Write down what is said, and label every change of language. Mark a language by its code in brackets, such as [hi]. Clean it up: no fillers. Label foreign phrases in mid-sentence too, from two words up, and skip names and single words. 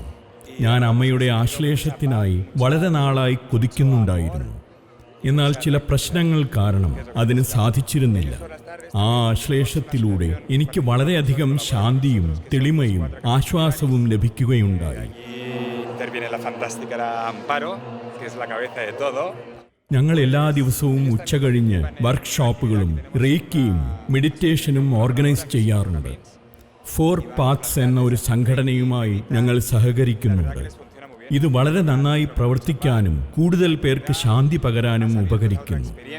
[ml] ഞാൻ അമ്മയുടെ ആശ്ലേഷത്തിനായി വളരെ നാളായി കൊതിക്കുന്നുണ്ടായിരുന്നു. എന്നാൽ ചില പ്രശ്നങ്ങൾ കാരണം അതിന് സാധിച്ചിരുന്നില്ല. ആ ആശ്ലേഷത്തിലൂടെ എനിക്ക് വളരെയധികം ശാന്തിയും തെളിമയും ആശ്വാസവും ലഭിക്കുകയുണ്ടായി. [es] Interviene la fantástica Amparo, que es la cabeza de todo. [ml] ഞങ്ങൾ എല്ലാ ദിവസവും ഉച്ചകഴിഞ്ഞ് വർക്ക്ഷോപ്പുകളും റേക്കിയും മെഡിറ്റേഷനും ഓർഗനൈസ് ചെയ്യാറുണ്ട്. 4 Paths എന്ന ഒരു സംഘടനയുമായി ഞങ്ങൾ സഹകരിക്കുന്നുണ്ട്. ഇത് വളരെ നന്നായി പ്രവർത്തിക്കാനും കൂടുതൽ പേർക്ക് ശാന്തി പകരാനും ഉപകരിക്കുന്നു.